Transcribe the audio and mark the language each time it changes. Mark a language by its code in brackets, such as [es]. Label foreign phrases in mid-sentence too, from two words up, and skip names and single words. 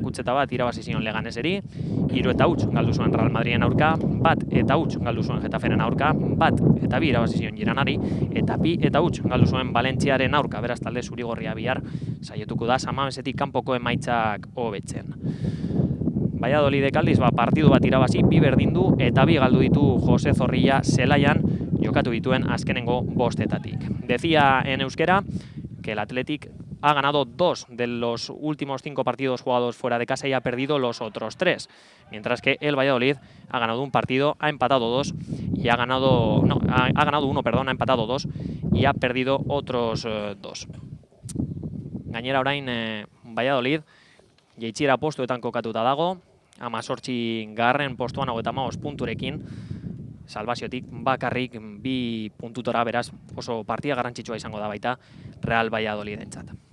[eu] 1-1 irabazi zion Leganeseri, 3-0 galdu zuen Real Madriden aurka, 1-0 galdu zuen Getaferen aurka, 1-2 irabazi zion Gironari, eta 2-0 galdu zuen Valentziaren aurka. Beraz, talde zuri-gorria bihar saietuko da San Mamesetik kanpoko emaitzak hobetzen. Valladolidek aldiz partidu bat irabazi, 2 berdindu eta 2 galdu ditu Jose Zorrilla zelaian jokatu dituen azkenengo 5etatik. [es] Decía en euskera que el Athletic ha ganado 2 de los últimos 5 partidos jugados fuera de casa y ha perdido los otros 3, mientras que el Valladolid ha ganado un partido, ha empatado 2 y ha ganado uno, ha empatado 2 y ha perdido otros 2. [eu] Gainera orain Valladolid jaitsiera postuetan kokatuta dago, 18. postuan 55 punturekin, salbaziotik bakarrik 2 puntutora, beraz oso partida garrantzitsua izango da baita Real Valladolidentzat.